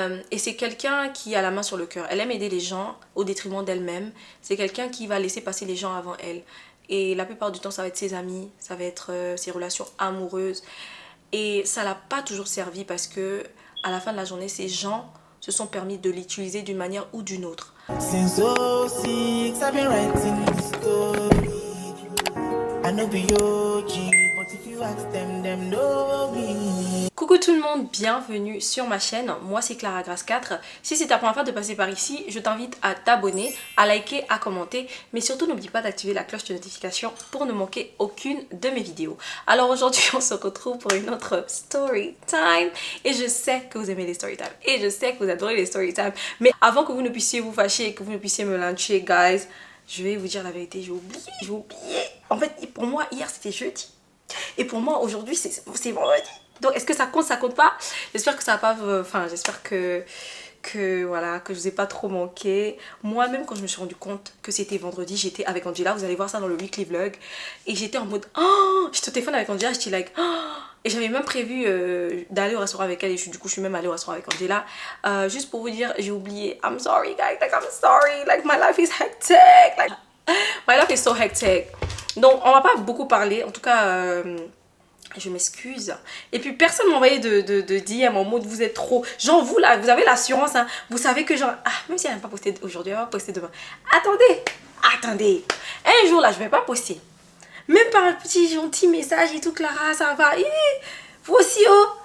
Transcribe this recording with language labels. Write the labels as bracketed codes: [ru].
[fr] Et c'est quelqu'un qui a la main sur le cœur. Elle aime aider les gens au détriment d'elle-même. C'est quelqu'un qui va laisser passer les gens avant elle. Et la plupart du temps, ça va être ses amis, ça va être ses relations amoureuses. Et ça l'a pas toujours servi parce que à la fin de la journée, ces gens se sont permis de l'utiliser d'une manière ou d'une autre. [en] Since 06, I've been writing this story. I know be OG, but if you ask them know me. [fr] Coucou tout le monde, bienvenue sur ma chaîne, moi c'est Clara Grace 4. Si c'est ta première fois de passer par ici, je t'invite à t'abonner, à liker, à commenter, mais surtout n'oublie pas d'activer la cloche de notification pour ne manquer aucune de mes vidéos. Alors aujourd'hui on se retrouve pour une autre story time et je sais que vous aimez les story time et je sais que vous adorez les story time, mais avant que vous ne puissiez vous fâcher et que vous ne puissiez me lyncher, guys, je vais vous dire la vérité, j'ai oublié. En fait, pour moi, hier c'était jeudi. Et pour moi, aujourd'hui, c'est vendredi. Donc, est-ce que ça compte pas? J'espère que ça va pas... Enfin, j'espère que voilà, que je vous ai pas trop manqué. Moi-même, quand je me suis rendu compte que c'était vendredi, j'étais avec Angela. Vous allez voir ça dans le weekly vlog. Et j'étais en mode... Oh, j'étais au téléphone avec Angela, j'étais like... Oh, et j'avais même prévu d'aller au restaurant avec elle. Et du coup, je suis même allée au restaurant avec Angela. Juste pour vous dire, j'ai oublié. [en] I'm sorry, guys. Like, I'm sorry. Like, my life is hectic. Like, my life is so hectic. [fr] Donc, on va pas beaucoup parler. En tout cas... je m'excuse. Et puis personne m'a envoyé de DM en mode vous êtes trop. Genre vous là, vous avez l'assurance. Hein, vous savez que genre. Ah, même si elle n'a pas posté aujourd'hui, elle va poster demain. Attendez. Un jour là, je vais pas poster. Même par un petit gentil message et tout, Clara, ça va. Vous aussi, oh.